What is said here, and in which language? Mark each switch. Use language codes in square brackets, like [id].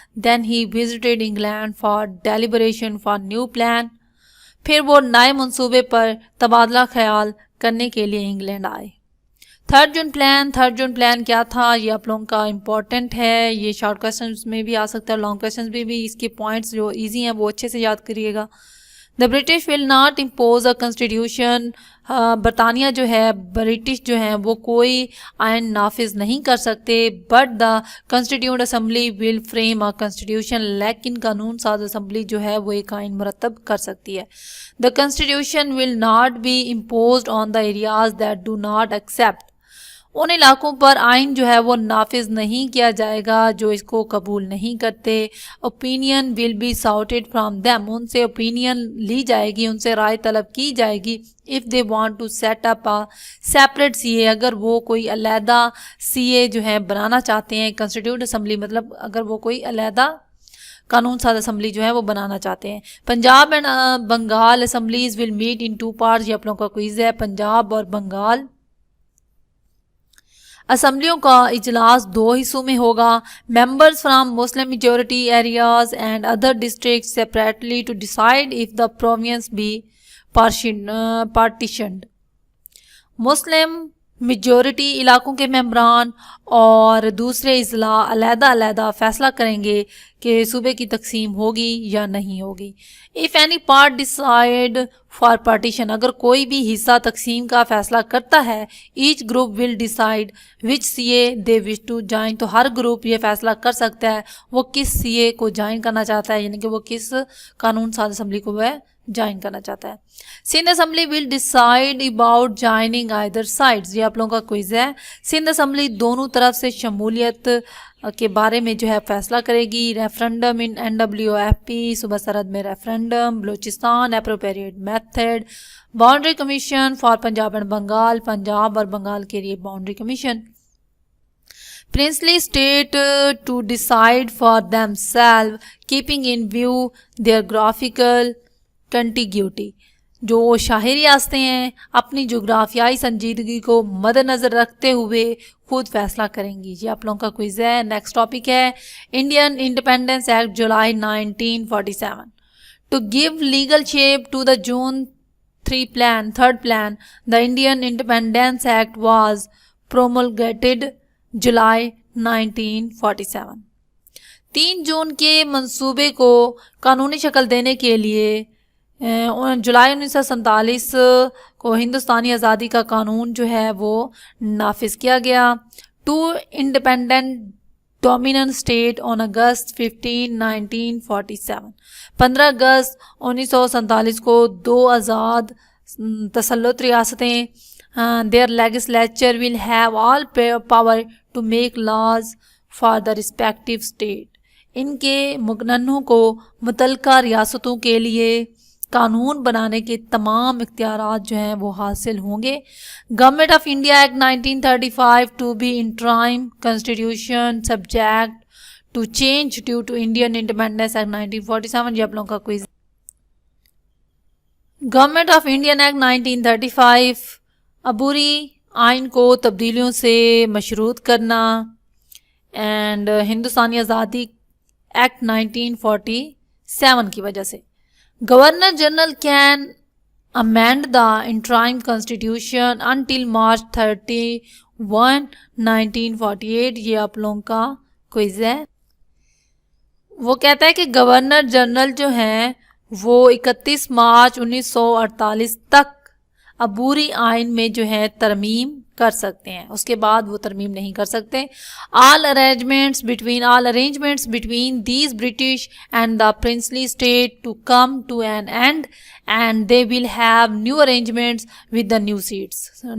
[en] Then ہی visited England for deliberation for new plan. [ur] پھر وہ نئے منصوبے پر تبادلہ خیال کرنے کے لیے انگلینڈ آئے. تھرڈ جون پلان کیا تھا, یہ آپ لوگوں کا امپورٹنٹ ہے. یہ شارٹ کویسچنس میں بھی آ سکتا ہے, لانگ کویسچنس بھی اس کے پوائنٹس جو ایزی ہیں وہ اچھے سے یاد کریے گا. [en] The British will not impose a constitution. [ur] برطانیہ جو ہے, برٹش جو ہیں وہ کوئی آئین نافذ نہیں کر سکتے. [en] But the constituent assembly will frame a constitution. [ur] لیکن قانون ساز اسمبلی جو ہے وہ ایک آئین مرتب کر سکتی ہے. [en] The constitution will not be imposed on the areas that do not accept. [ur] ان علاقوں پر آئین جو ہے وہ نافذ نہیں کیا جائے گا جو اس کو قبول نہیں کرتے. [en] Opinion will be sought from them. [ur] ان سے اوپینین لی جائے گی, ان سے رائے طلب کی جائے گی. [en] If they want to set up separate C A. [ur] اگر وہ کوئی علیحدہ سی اے جو ہے بنانا چاہتے ہیں. کنسٹیٹیوٹ اسمبلی مطلب اگر وہ کوئی علیحدہ قانون ساز اسمبلی جو ہے وہ بنانا چاہتے ہیں. [en] Punjab and Bengal assemblies will meet in 2 parts. [ur] یہ آپ لوگوں کا کوئز ہے. پنجاب اور بنگال اسمبلیوں کا اجلاس 2 حصوں میں ہوگا. [en] Members from Muslim majority areas and other district separately to decide if the province be partitioned. [ur] Muslim majority علاقوں کے ممبران اور دوسرے اضلاع علیحدہ فیصلہ کریں گے کہ صوبے کی تقسیم ہوگی یا نہیں ہوگی. [en] If any part decide for partition. [ur] اگر کوئی بھی حصہ تقسیم کا فیصلہ کرتا ہے. [en] Each group will decide which C A they wish to join. [ur] تو ہر گروپ یہ فیصلہ کر سکتا ہے وہ کس سی اے کو جوائن کرنا چاہتا ہے, یعنی کہ وہ کس قانون ساز اسمبلی کو وہ جوائن کرنا چاہتا ہے. [en] Sindh assembly will decide about joining either sides. [ur] یہ آپ لوگوں کا کوئز ہے. سندھ اسمبلی دونوں طرف سے شمولیت کے بارے میں جو ہے فیصلہ کرے گی. [en] Referendum in NWFP. [ur] صوبہ سرحد میں referendum. [en] Balochistan appropriate method. Boundary commission for Punjab and Bengal. [ur] Punjab اور بنگال کے لیے boundary commission. [en] princely state to decide for themselves keeping in view their graphical contiguity. [ur] جو شاہی ریاستیں ہیں اپنی جغرافیائی سنجیدگی کو مد نظر رکھتے ہوئے خود فیصلہ کریں گی. یہ آپ لوگوں کا کوئز ہے. نیکسٹ ٹاپک ہے Indian independence act July 1947. [en] To give legal shape to the June third plan, the Indian Independence Act was promulgated July 1947. [ur] 3 جون کے منصوبے کو قانونی شکل دینے کے لیے جولائی 1947 کو ہندوستانی آزادی کا قانون جو ہے وہ نافذ کیا گیا. [en] 2 independent dominant state on August 15, 1947. [ur] 15 اگست 1947 کو 2 آزاد تسلط ریاستیں [en] their legislature will have all power to make laws for the respective state. [ur] ان کے مقننوں کو متعلقہ ریاستوں کے لیے قانون بنانے کے تمام اختیارات جو ہیں وہ حاصل ہوں گے. [en] Government of India act 1935 to be interim constitution subject to change due to Indian independence act 1947. [ur] یہ آپ لوگوں کا quiz. Government of Indian act 1935 عبوری آئین کو تبدیلیوں سے مشروط کرنا اینڈ ہندوستانی آزادی ایکٹ 1947 کی وجہ سے. [en] Governor general can amend the interim constitution until March 31, 1948. [ur] یہ آپ لوگوں کا کوئز ہے. وہ کہتا ہے کہ گورنر جنرل جو ہیں وہ 31 مارچ 1948 تک عبوری آئین میں جو ہے ترمیم کر سکتے ہیں, اس کے بعد وہ ترمیم نہیں کر سکتے. [en] all arrangements between these British and the princely state to come to an end and they will have new arrangements with the new states.